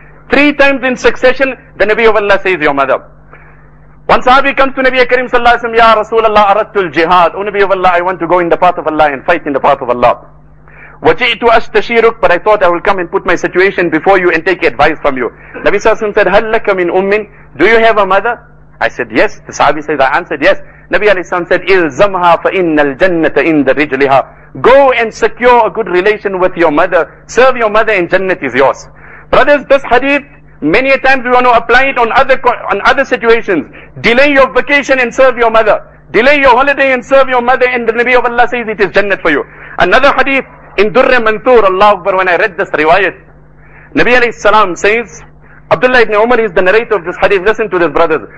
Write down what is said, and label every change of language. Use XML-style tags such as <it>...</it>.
<en>3 times in succession, the Nabi of Allah says, your mother. One Sahabi comes to Nabi Karim sallallahu alaihi wasallam,</en> <ar>Ya Rasulullah, aradtul jihad.</ar> <en>O Nabi of Allah, I want to go in the path of Allah and fight in the path of Allah.</en> <ar>وَجِئْتُ أَسْتَشِيرُكَ,</ar> <en>but I thought I will come and put my situation before you and take advice from you. Nabi sallallahu alaihi wasallam said,</en> <ar>هَلْ لَكَ مِنْ أُمٍّ,</ar> <en>do you have a mother? I said, yes. The Sahabi says, I answered, yes.</en> <ar>Nabi alayhi salam said, إِلْزَمْهَا فَإِنَّ الْجَنَّةَ إِنْدَ رِجْلِهَا.</ar> <en>Go and secure a good relation with your mother. Serve your mother and Jannat is yours. Brothers, this hadith, many a times we want to apply it on other situations. Delay your vacation and serve your mother. Delay your holiday and serve your mother, and the Nabi of Allah says it is Jannat for you. Another hadith in Durr Manthur, Allah Akbar, when I read this riwayat, Nabi alayhi salam says, Abdullah ibn Umar is the narrator of this hadith. Listen to this, brothers.</en>